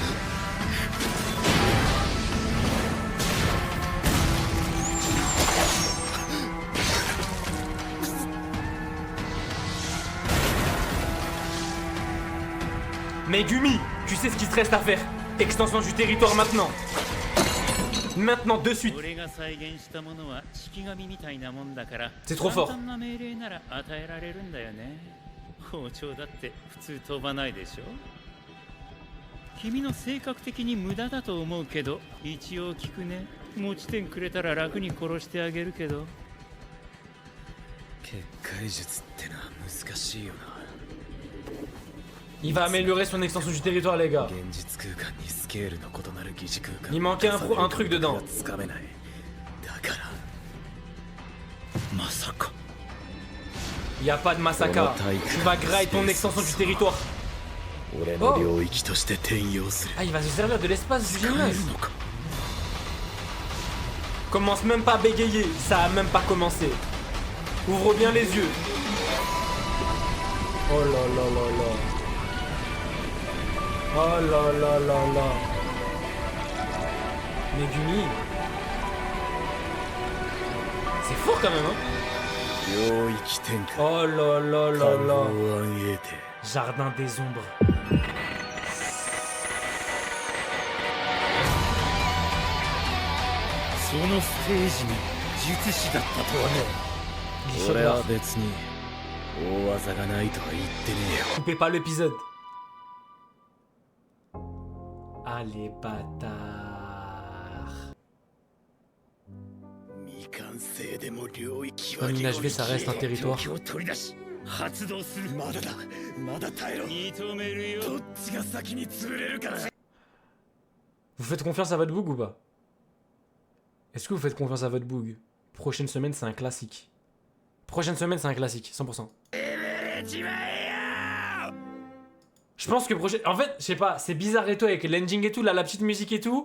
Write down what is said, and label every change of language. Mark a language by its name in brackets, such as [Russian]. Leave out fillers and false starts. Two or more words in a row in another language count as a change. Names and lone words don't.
[French] Megumi, tu sais ce qu'il te reste à faire. Extension du territoire maintenant. Maintenant, de suite. [Japanese] 俺が再現したものは式神みたいなもんだから [French] C'est trop fort. [Japanese] 簡単な命令なら与えられるんだよね。包丁だって普通飛ばないでしょ。君の性格的に無駄だと思うけど一応聞くね。持ち点くれたら楽に殺してあげるけど。結界術ってのは難しいよな。 [French] Il va améliorer son extension du territoire, les gars. [Japanese] 現実空間にスケールの異なる疑似空間 [French] Il manquait un truc dedans. [Japanese] つかめない。だからまさか。 [French] Y a pas de massacre. Tu vas grailler ton extension du territoire. [Japanese] 俺の領域として転用する。 [French] Ah, il va se servir de l'espace du gymnase. [Japanese] のか。 [French] Commence même pas à bégayer. Ça a même pas commencé. Ouvre bien les yeux. Oh là là là là. Oh là là là là. Megumi. C'est fort quand même, hein. [Japanese] 領域転換。 [French] Oh là là là là. [Japanese] 暗影帝。 [French] Jardin des ombres. [Japanese] そのステージに術師だったとはね。 [French] Il [Japanese] 俺 [French] sauvera. [Japanese] は別に大技がないとは言ってねえよ。 [French] Coupez pas l'épisode. Ah, les bâtards. [Japanese] 未完成でも領域 [French] Comme l'INHV, ça reste un territoire. [Japanese] を取り出し発動する。まだだまだ耐えろ認めるよ。どっちが先に潰れるかな [French] Vous faites confiance à votre boug ou pas? Est-ce que vous faites confiance à votre boug? Prochaine semaine, c'est un classique. Prochaine semaine, c'est un classique, 100%. Je pense que prochaine... En fait, je sais pas, c'est bizarre et tout, avec l'ending et tout, là, la petite musique et tout.